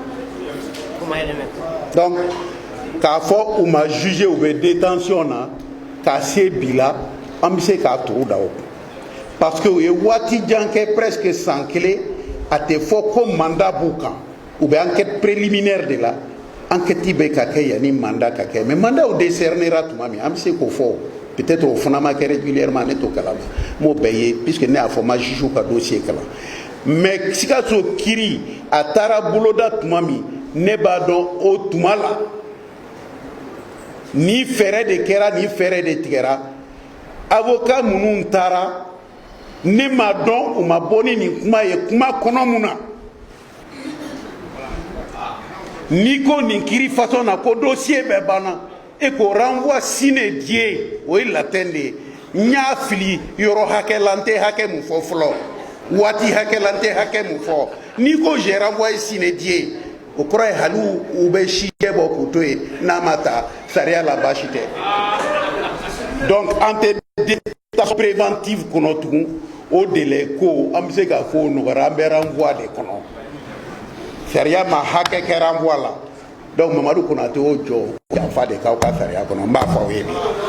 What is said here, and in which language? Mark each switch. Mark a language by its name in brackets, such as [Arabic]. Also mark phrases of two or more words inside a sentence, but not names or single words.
[Bambara] donc k'a fɔ u ma juger u bɛ détention na k'a se bi la an bɛ se k'a turu da o kun [French] parce que [Bambara] u ye waati jan kɛ [French] presque san [Bambara] kelen a tɛ fɔ ko mandat b'u kan u bɛ [French] enquête préliminaire de la enquête [Bambara] bɛ ka kɛ yanni mandat ka kɛ mais mandat o décernera tuma min an bɛ se k'o fɔ [French] peut-être o [Bambara] fana ma kɛ régulièrement ne t'o kalama n m'o bɛɛ ye [French] puisque ne [Bambara] y'a fɔ ma juge ka dossier kalan mais Sikaso kiiri a taara boloda tuma min ne b'a dɔn o tuma la ni fɛɛrɛ de kɛra ni fɛɛrɛ de tigɛra avocat minnu taara ne m'a dɔn u ma bɔ ni nin kuma ye kuma kɔnɔ mun na n'i ko nin kiiri façon na ko dossier bɛɛ banna e ko renvoi [Latin] sine die [Bambara] o ye latin de ye n y'a fili yɔrɔ hakɛ la n tɛ hakɛ mun fɔ fɔlɔ waati hakɛ la n tɛ hakɛ mun fɔ n'i ko [French] j'ai renvoyé sine die [Bambara] o kɔrɔ ye hali u bɛ si jɛ bɔ k'u to yen n'a ma ta sariya la baasi tɛ [French] donc an [Bambara] tɛ [French] détention préventive [Bambara] kɔnɔ tugun o délai ko an bɛ se k'a fɔ o nɔgɔyara an bɛ renvoi de kɔnɔ sariya ma hakɛ kɛ renvoi la [French] donc Mamadou [Bambara] Konate y'o jɔ janfa de k'aw ka sariya kɔnɔ n b'a fɔ aw ye bi